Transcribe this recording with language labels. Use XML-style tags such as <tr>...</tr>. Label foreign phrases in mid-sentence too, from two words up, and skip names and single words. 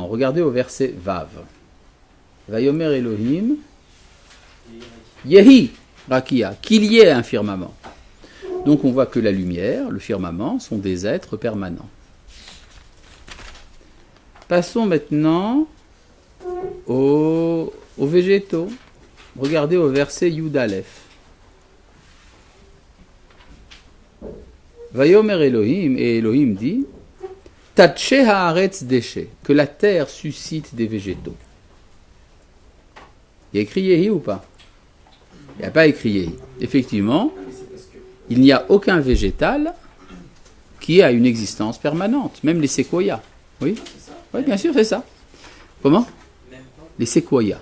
<fr>Regardez au verset Vav.</fr> <he>ויאמר אלהים, יהי רקיע,</he> <fr>qu'il y ait un firmament. Donc on voit que la lumière, le firmament, sont des êtres permanents. Passons maintenant aux végétaux. Regardez au verset</fr> <he>יוד אלף. ויאמר אלהים,</he> <fr>et Elohim dit,</fr> <he>תדשא הארץ דשא,</he> <fr>que la terre suscite des végétaux. Il y a écrit Yehi ou pas? Il n'y a pas écrit Yehi. Effectivement, il n'y a aucun végétal qui a une existence permanente, même les séquoias. Oui, oui, bien sûr, c'est ça. Comment? Les séquoias.</fr>